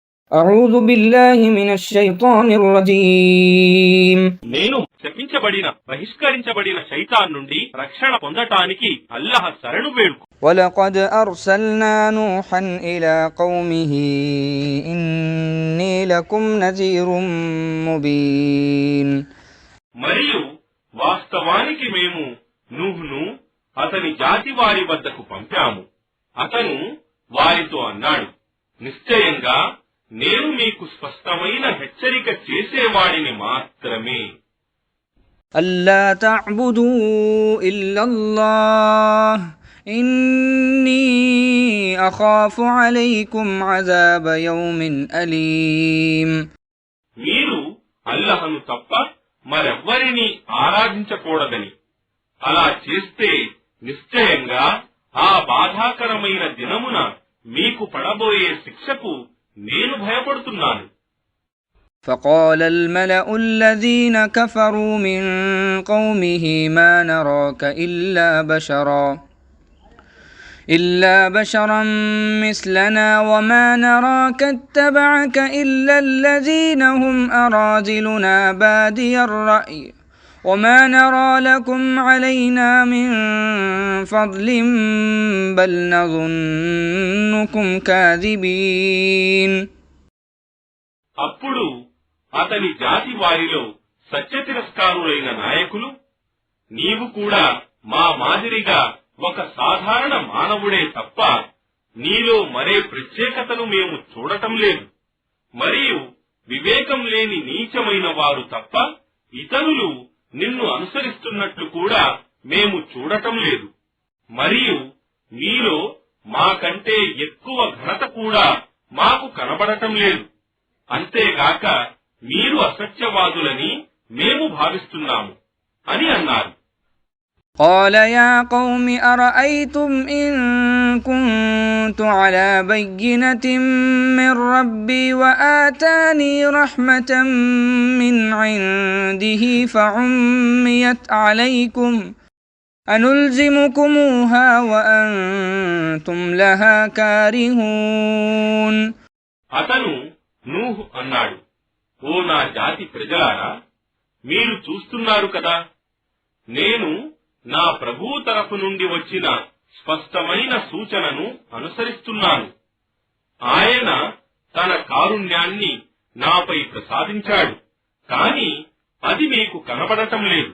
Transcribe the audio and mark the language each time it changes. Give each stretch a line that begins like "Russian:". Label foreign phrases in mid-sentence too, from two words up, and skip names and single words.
Arabic: أعوذ بالله من الشيطان الرجيم
Telugu: నేను శపించబడిన బహిష్కరించబడిన శైతాన్ నుండి రక్షణ పొందటానికి అల్లాహ్ శరణు వేడుకు.
Arabic: ولقد أرسلنا نوحا إلى قومه إني لكم نذير مبين.
Telugu: మరియు వాస్తవానికి మేము నూహ్ను అతని జాతి వారి వద్దకు పంపాము. అతను వారితో అన్నాడు, నిశ్చయంగా నేను మీకు స్పష్టమైన హెచ్చరిక చేసేవాడిని మాత్రమే.
Arabic: ألا تعبدوا إلا الله إني أخاف عليكم عذاب يوم أليم.
Telugu: మీరు అల్లాహ్ను తప్ప మరెవ్వరిని ఆరాధించకూడదని, అలా చేస్తే నిశ్చయంగా ఆ బాధాకరమైన దినమున మీకు పడబోయే శిక్షకు నేను భయపడుతున్నాను.
Arabic: فقال الملأ الذين كفروا من قومه ما نراك إلا بشرا مثلنا وما نراك اتبعك إلا الذين هم أراذلنا بادي الرأي وما نرى لكم علينا من فضل بل نظنكم كاذبين.
Telugu: అప్పుడు అతని జాతి వారిలో సత్య తిరస్కారులైన నాయకులు, నీవు కూడా మా మాదిరిగా ఒక సాధారణ మానవుడే తప్ప నీలో మరే ప్రత్యేకతను మేము చూడటం లేదు, మరియు వివేకం లేని నీచమైన వారు తప్ప ఇతరులు నిన్ను అనుసరిస్తున్నట్లు కూడా మేము చూడటం లేదు, మరియు మీలో మాకంటే ఎక్కువ ఘనత కూడా మాకు కనబడటం లేదు. అంతేగాక మీరు అసత్యవాదులని మేము భావిస్తున్నాము అని అన్నారు.
Arabic: قال يا قوم أرأيتم إن كنت على بينة من ربي وآتاني رحمة من عنده فعميت عليكم أنلزمكموها وأنتم لها كارهون.
Telugu: అతను నూహ్ అన్నాడు, ఓ నా జాతి ప్రజలారా, మీరు చూస్తున్నారు కదా, నేను నా ప్రభువు తరఫు నుండి వచ్చిన స్పష్టమైన సూచనను అనుసరిస్తున్నాను. ఆయన తన కారుణ్యాన్ని నాపై ప్రసాదించాడు, కాని అది మీకు కనబడటం లేదు.